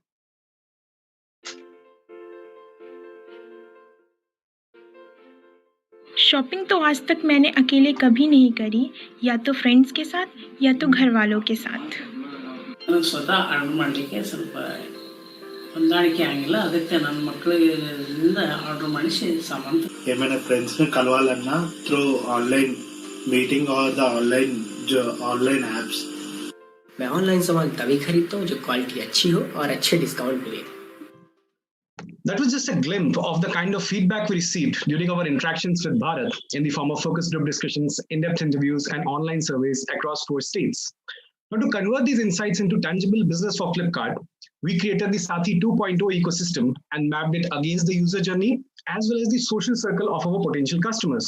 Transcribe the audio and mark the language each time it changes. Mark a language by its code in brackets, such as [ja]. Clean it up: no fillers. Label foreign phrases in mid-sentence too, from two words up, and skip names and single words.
[hi] शॉपिंग तो आज तक मैंने अकेले कभी नहीं करी, या तो फ्रेंड्स के साथ या तो घर वालों के साथ. [kn] ಸ್ವತಃ ಆರ್ಡರ್ ಮಾಡಲಿಕ್ಕೆ ಸ್ವಲ್ಪ ಹೊಂದಾಣಿಕೆ ಆಗಿಲ್ಲ, ಅದಕ್ಕೆ ನನ್ನ ಮಕ್ಕಳಿಂದ ಆರ್ಡರ್ ಮಾಡಿಸಿ ಸಾಮಾನು. [te] ఏమైనా ఫ్రెండ్స్ని కలవాలన్నా [en] through online meeting or the online apps. [hi] मैं ऑनलाइन सामान तभी खरीदता हूँ जो क्वालिटी अच्छी हो और अच्छे डिस्काउंट मिले. [en] That was just a glimpse of the kind of feedback we received during our interactions with Bharat in the form of focus group discussions, in-depth interviews, and online surveys across 4 states. Now, to convert these insights into tangible business for Flipkart, we created the Sathi 2.0 ecosystem and mapped it against the user journey as well as the social circle of our potential customers.